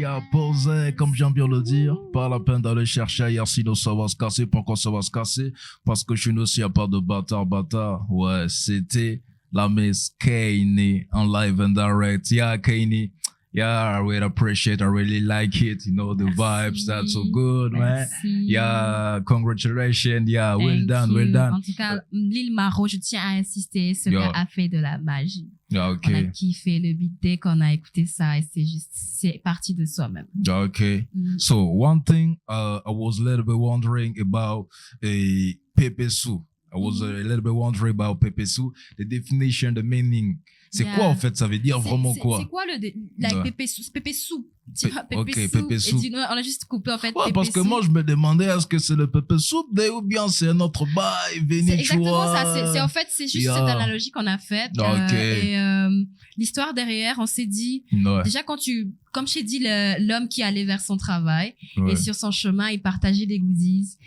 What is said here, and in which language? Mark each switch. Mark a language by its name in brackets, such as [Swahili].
[French] Posé, comme j'aime bien le dire, pas la peine d'aller chercher ailleurs, sinon ça va se casser. Pourquoi ça va se casser? Parce que chez nous, s'il n'y a pas de bâtard. Ouais, c'était la Miss Kanye en [English] live and direct. Yeah, Kanye. Yeah, I really appreciate, I really like it. You know, the vibes, that's so good, man. Yeah, congratulations. Yeah, well done, well done. [French] En tout cas, Lil Maro, je tiens à insister, ce gars a fait de la magie. [English] Yeah, okay. [French] On a kiffé le beat dès qu'on a écouté ça et c'est parti de soi-même. [English] Okay. So one thing, I was a little bit wondering about Pepe Sou. I was a little bit wondering about Pepe Sou, the definition, the meaning. [French] C'est quoi en fait? Ça veut dire vraiment quoi? C'est quoi le Pepe Sou? Pepe Sou. Pepe Sou. On a juste coupé en fait. Ouais, parce que moi je me demandais est-ce que c'est le Pepe Soup ou bien c'est un autre bail, Véné. C'est exactement ça. C'est en fait c'est juste cette analogie qu'on a faite. Et l'histoire derrière, on s'est dit déjà comme je t'ai dit, l'homme qui allait vers son travail et sur son chemin, il partageait des goodies.